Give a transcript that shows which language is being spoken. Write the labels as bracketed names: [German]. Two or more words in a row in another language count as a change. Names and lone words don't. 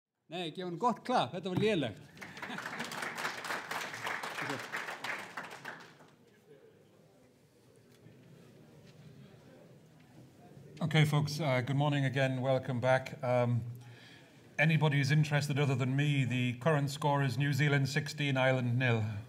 [Icelandic] Nei, gefa hann gott klapp, þetta var lélegt. [English] Okay, folks, good morning again, welcome back. Anybody who's interested other than me, the current score is New Zealand 16, Ireland 0.